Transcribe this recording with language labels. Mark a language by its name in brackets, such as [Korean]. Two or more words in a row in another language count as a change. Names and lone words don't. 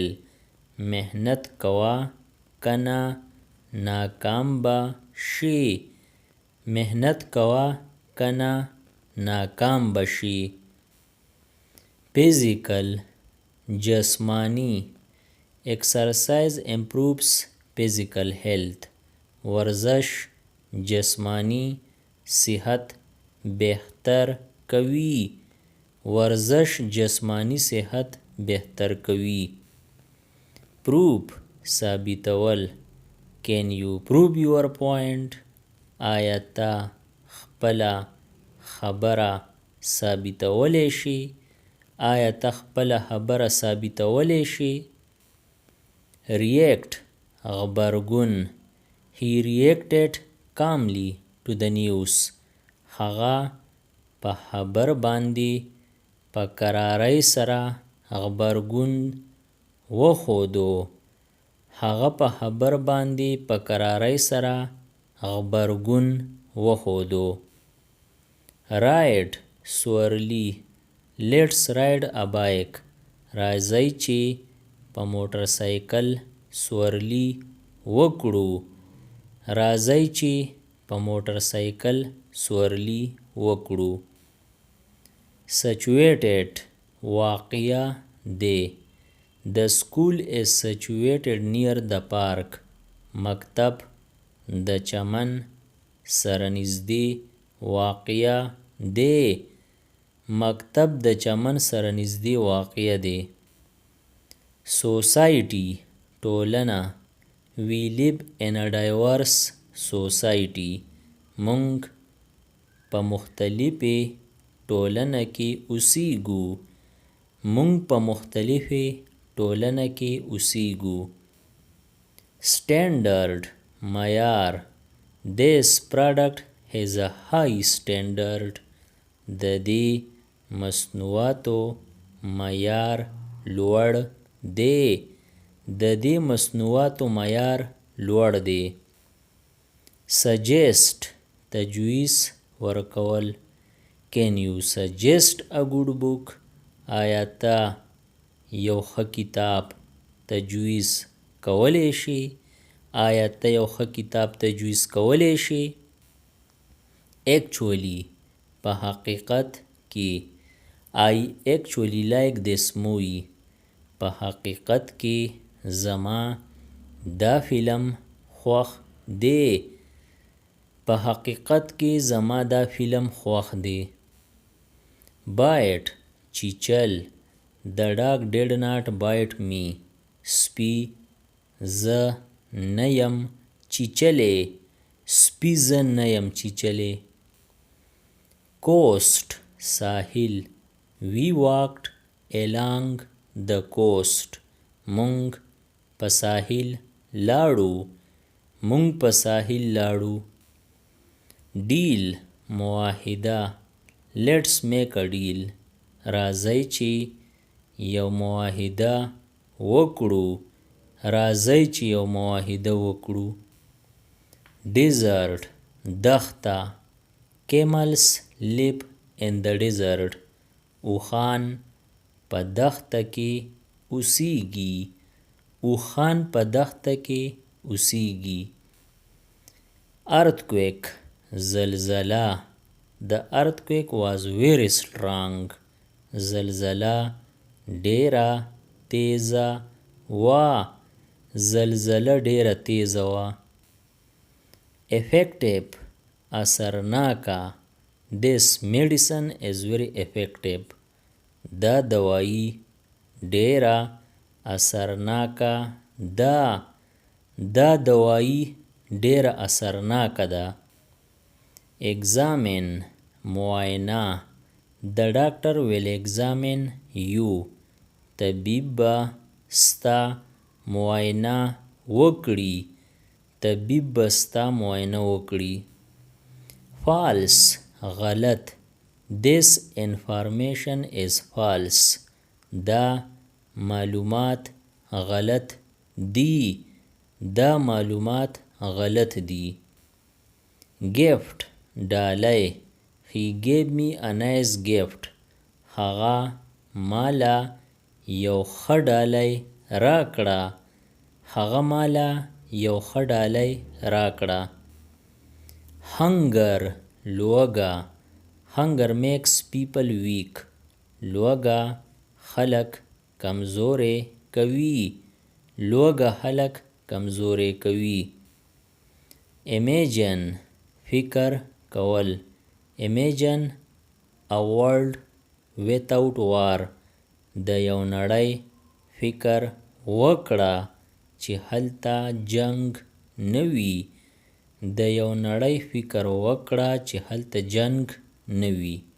[Pashto] محنت کوا کنا ناکام به شي. محنت کوا کنا ناکام به شي. physical جسمانی. [English] exercise improves physical health. [Pashto] ورزش جسمانی صحت بهتر کوي. ورزش جسمانی صحت بهتر کوي. proof ثابتول. [English] can you prove your point. [Pashto] آیا تا خپله خبره ثابتولی شي. آیا تا خپله خبره ثابتولی شي. react غبرګون. [English] he reacted calmly to the news. [Pashto] هغه په خبر باندې په کرارۍ سره غبرګون وښودو. هغه په خبر باندې په کرارۍ سره غبرګون وښودو. [English] ride سورلي. let's ride a bike. [Pashto] راځئ چې په موټر سایکل سورلي وکړو. راځئ چې په موټر سایکل سورلي وکړو. situated واقع دی. [English] the school is situated near the park. [Pashto] مکتب د چمن سره نږدې واقع دی. مکتب د چمن سره نږدې واقع دی. society ټولنه. [English] we live in a diverse society. [Pashto] مونږ په مختلفې ټولنه کې اوسیږو. مونږ په مختلفې ټولنه کې اوسیږو. standard معیار. [English] this product has a high standard. [Pashto] د دې مصنوعاتو معیار لوړ دی. د دې مصنوعاتو معیار لوړ دی. suggest تجویز ورکول. [English] can you suggest a good book. [Pashto] آیا تا یو ښه کتاب تجویز کولی شي. آیا ته یو ښه کتاب تجویز کولی شي. actually په حقیقت کې. [English] I actually like this movie. [Pashto] په حقیقت کې زما دا فلم خوښ دی. په حقیقت کې زما دا فلم خوښ دی. bite چیچل. [English] the dog did not bite me. [Pashto] سپي زه نه یم چیچلی. سپي زه نه یم چیچلی. coast ساحل. [English] we walked along the coast. [Pashto] مونږ په ساحل لاړو. مونږ په ساحل لاړو. deal معاهده. [English] let's make a deal. [Pashto] راځئ چې یو معاهده وکړو. راځئ چې یو معاهده وکړو. desert دښته. [English] camels live in the desert. [Pashto] اوښان په دښته کې اوسیږي. اوښان په دښته کې اوسیږي. earthquake زلزله. [English] the earthquake was very strong. [Pashto] زلزله ډیره تیزه وه. زلزله ډیره تیزه وه. effective اثرناکه. [English] this medicine is very effective. [Pashto] دا دوايي ډیره اثرناکه ده. دا دوايي ډیره اثرناکه ده. examine معاینه. [English] the doctor will examine you. [Pashto] طبیب به ستا معاینه وکړي. طبیب به ستا معاینه وکړي. false غلط. [English] this information is false. [Pashto] دا معلومات غلط دي. دا معلومات غلط دي. gift ډالۍ. [English] he gave me a nice gift. [Pashto] هغه مالا یو ښه ډالۍ راکړه. هغه مالا یو ښه ډالۍ راکړه. hunger لوږه. [English] hunger makes people weak. [Pashto] لوږه خلک کمزوري کوي. لوږه خلک کمزوري کوي. imagine فکر کول. [English] imagine a world without war. [Pashto] د یو نړۍ فکر وکړه چې هلته جنگ نه وي. د یو نړۍ فکر وکړه چې هلته جنگ نه وي.